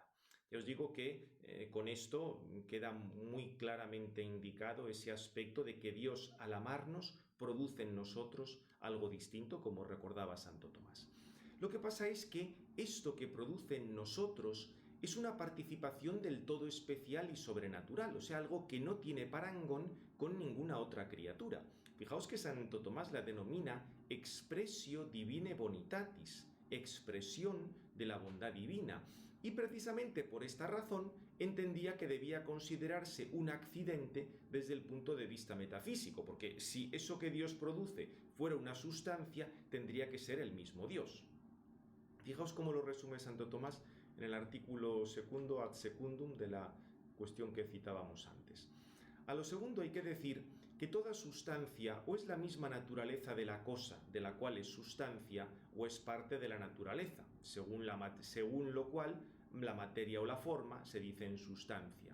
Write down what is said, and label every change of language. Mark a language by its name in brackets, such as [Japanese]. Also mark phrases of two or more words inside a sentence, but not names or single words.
[Spanish] Ya os digo que con esto queda muy claramente indicado ese aspecto de que Dios, al amarnos, produce en nosotros algo distinto, como recordaba Santo Tomás. Lo que pasa es que esto que produce en nosotros es una participación del todo especial y sobrenatural, o sea, algo que no tiene parangón con ninguna otra criatura. Fijaos que Santo Tomás la denomina [Latin] expressio divinae bonitatis, [Spanish] expresión de la bondad divina, y precisamente por esta razón entendía que debía considerarse un accidente desde el punto de vista metafísico, porque si eso que Dios produce fuera una sustancia, tendría que ser el mismo Dios. Fijaos cómo lo resume Santo Tomás en el artículo segundo [Latin] ad secundum [Spanish] de la cuestión que citábamos antes. A lo segundo hay que decir que toda sustancia o es la misma naturaleza de la cosa de la cual es sustancia o es parte de la naturaleza, según lo cual la materia o la forma se dice en sustancia.